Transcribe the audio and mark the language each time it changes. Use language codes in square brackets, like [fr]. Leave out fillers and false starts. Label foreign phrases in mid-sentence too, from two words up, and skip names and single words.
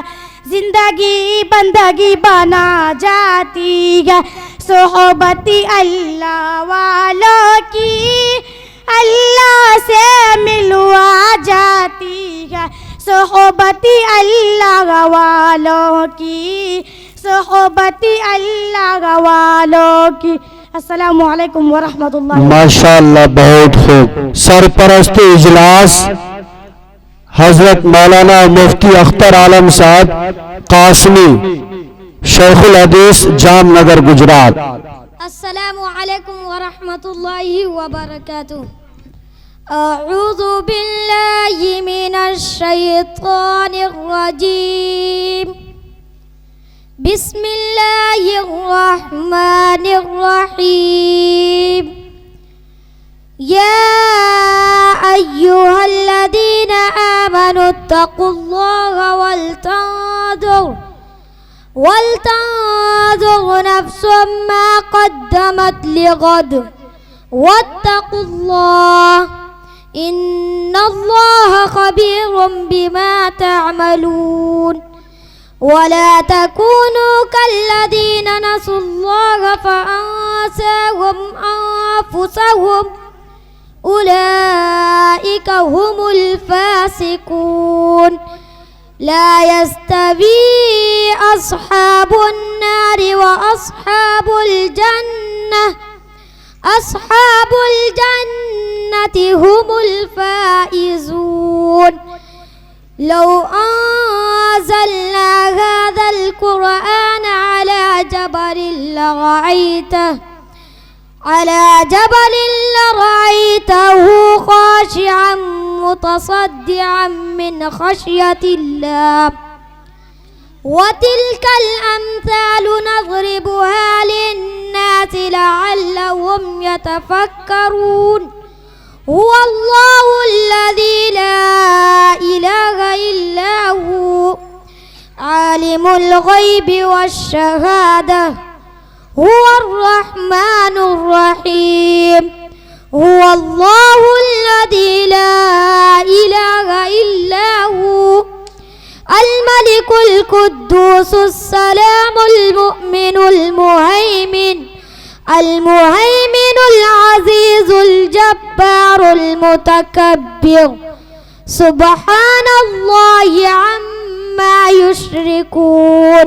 [ur] زندگی بندگی بنا جاتی ہے صحبتِ اللہ والوں کی اللہ سے ملوا جاتی ہے. صحبتِ اللہ والوں کی، صحبتِ اللہ والوں کی. [ar] السلام عليكم ورحمة الله. [ur] माशाअल्लाह, بہت خوب. سرپرست اجلاس حضرت مولانا مفتی اختر عالم صاحب قاسمی، شیخ الحدیث، جامنگر، گجرات. [ar] السلام عليكم ورحمة الله وبركاته. أعوذ بالله من الشيطان الرجيم. بسم الله الرحمن الرحيم. يا أيها الذين آمنوا اتقوا الله ولتنظر نفس ما قدمت لغد واتقوا الله إن الله خبير بما تعملون. ولا تكونوا كالذين نسوا الله فأنساهم أنفسهم أولئك هم الفاسقون. لا يستوي أصحاب النار وأصحاب الجنة، أصحاب الجنة هم الفائزون. لو أنزلنا هذا القرآن على جبل لرأيته خاشعا متصدعا من خشية الله. وتلك الأمثال نضربها للناس لعلهم يتفكرون. هو الله الذي لا إله إلا هو عالم الغيب والشهادة هو الرحمن الرحيم. هو الله الذي لا إله إلا هو الملك القدوس السلام المؤمن المهيمن المهيمن العزيز الجبار المتكبر. سبحان الله عما يشركون.